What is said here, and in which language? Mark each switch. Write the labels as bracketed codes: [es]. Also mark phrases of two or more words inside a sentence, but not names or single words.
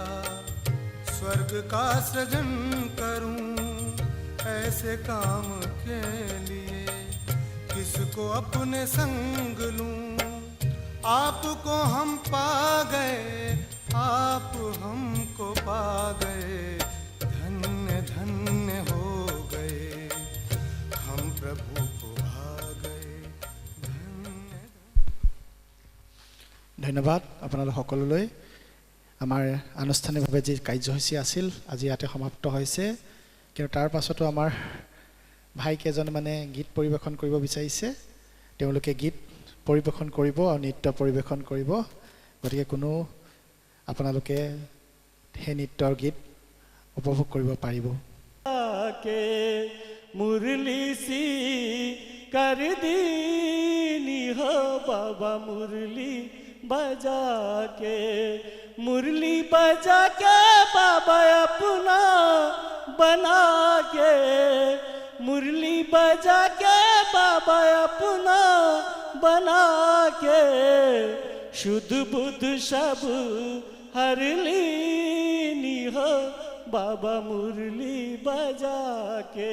[hi] स्वर्ग का सृजन करूं, ऐसे काम के लिए किसको अपने संग लूं। आपको हम पा गए, आप हमको पा गए। धन्य धन्य हो गए, हम प्रभु को भा गए। [as] ধন্যবাদ আপোনালোক সকলোলৈ। আমাৰ আনুষ্ঠানিকভাৱে যি কাৰ্যসূচী আছিল আজি ইয়াতে সমাপ্ত হৈছে। কিন্তু তাৰ পাছতো আমাৰ ভাইকেইজনে মানে গীত পৰিৱেশন কৰিব বিচাৰিছে। তেওঁলোকে গীত পৰিৱেশন কৰিব আৰু নৃত্য পৰিৱেশন কৰিব। গতিকে কোনো আপোনালোকে সেই নৃত্যৰ গীত উপভোগ কৰিব পাৰিব। [hi] मुरली सी कर दीनी हो बाबा, मुरली बजा के, मुरली बजा के बाबा अपना बना के, मुरली बजा के बाबा अपना बना के, शुद्ध बुद्ध सब हर लीनी हो बाबा, मुरली बजा के।